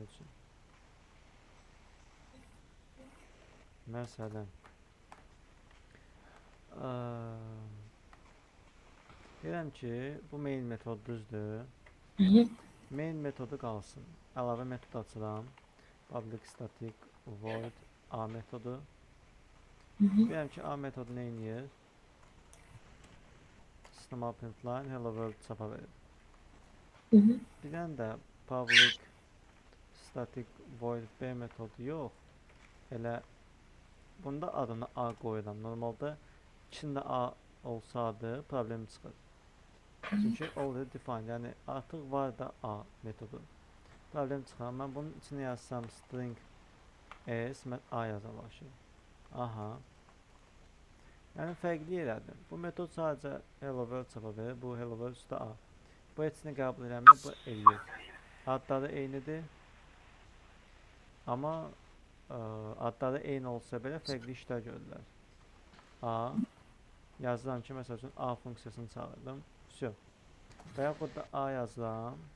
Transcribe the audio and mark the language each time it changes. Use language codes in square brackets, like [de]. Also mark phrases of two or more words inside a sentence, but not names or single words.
[az] Məsələn deyirəm ki, bu main metod düzdür. Main metodu qalsın. Əlavə metod açıram. [en] Public static void [az] a metodu. Deyirəm ki, a metodu nə edir? [en] System out printline hello world [az] çapa verir. Bir dənə də [en] public static void b [az] metodu yox. Elə bunda adını a qoyuram. Normalda içində a olsaydı problem çıxır. [en] Çünki already defined, [az] yəni artıq var da a metodu. Problem çıxar. Mən bunun içine yazsam string s, mən a yazarlaşır. Aha. Yəni fərqli yerlərdir. Bu metod sadəcə [en] hello world [az] çapa verir. Bu [en] hello world [az] üstə a. Bu hepsini qəbul eləmir, bu eləyir. Adları eynidir. Amma adları eyni olsa belə fərqli işlər görürlər. A yazıram ki, məsəl üçün a funksiyasını çağırdım. Всё. Və yaxud da a yazıram.